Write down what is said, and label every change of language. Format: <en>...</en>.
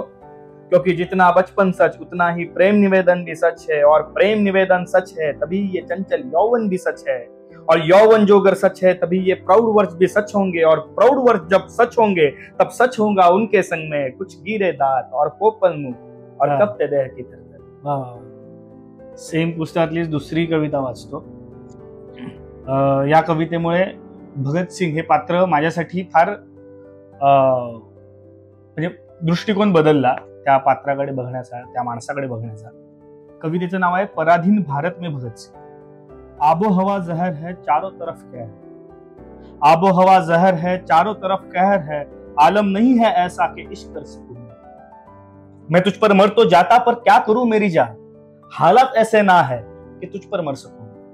<hi>क्योंकि जितना बचपन सच उतना ही प्रेम निवेदन भी सच है, और प्रेम निवेदन सच है तभी ये चंचल यौवन भी सच है, और यौवन जो अगर सच है तभी ये प्रौढ़ वर्ष भी सच होंगे, और प्रौढ़ वर्ष जब सच होंगे तब सच होगा उनके संग में कुछ गिरे दांत और पोपल मुंह और कपते देह की तरह।</hi> <mr>सेम पुस्तकातलीच दुसरी कविता वाचतो। या कवितेमुळे भगतसिंग हे पात्र माझ्यासाठी फार म्हणजे दृष्टिकोन बदलला त्या पात्राकडे बघण्याचा, त्या माणसाकडे बघण्याचा। कवितेचं नाव आहे पराधीन भारत में भगत सिंह।</mr> <hi>आबो हवा जहर है चारों तरफ कहर, आबो हवा जहर है चारों तरफ कहर है, आलम नहीं है ऐसा कि इश्क कर सकूं मैं तुझ पर मर तो जाता पर क्या करूं मेरी जान, हालात ऐसे ना है कि तुझ पर मर सकूं।</hi>